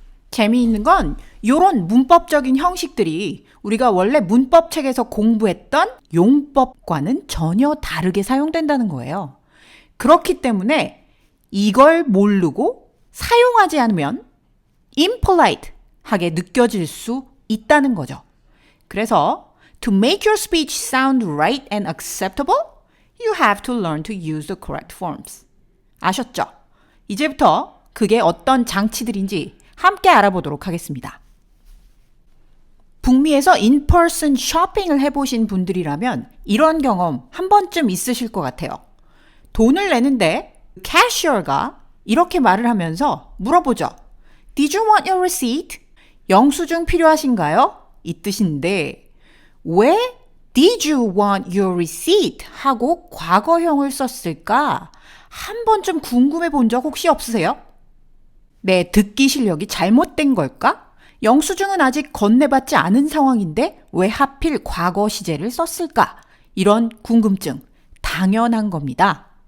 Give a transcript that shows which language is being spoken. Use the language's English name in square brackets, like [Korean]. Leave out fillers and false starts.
[Korean] 재미있는 건 이런 문법적인 형식들이 우리가 원래 문법책에서 공부했던 용법과는 전혀 다르게 사용된다는 거예요. 그렇기 때문에 이걸 모르고 사용하지 않으면 impolite하게 느껴질 수 있다는 거죠. 그래서 [English] to make your speech sound right and acceptable, you have to learn to use the correct forms. [Korean] 아셨죠? 이제부터 그게 어떤 장치들인지 함께 알아보도록 하겠습니다. 북미에서 in-person 쇼핑을 해보신 분들이라면 이런 경험 한 번쯤 있으실 것 같아요. 돈을 내는데 캐셔가 이렇게 말을 하면서 물어보죠. [English] Did you want your receipt? [Korean] 영수증 필요하신가요? 이 뜻인데 왜 [English] Did you want your receipt? [Korean] 하고 과거형을 썼을까? 한 번쯤 궁금해 본 적 혹시 없으세요? 내 듣기 실력이 잘못된 걸까? 영수증은 아직 건네받지 않은 상황인데 왜 하필 과거 시제를 썼을까? 이런 궁금증 당연한 겁니다.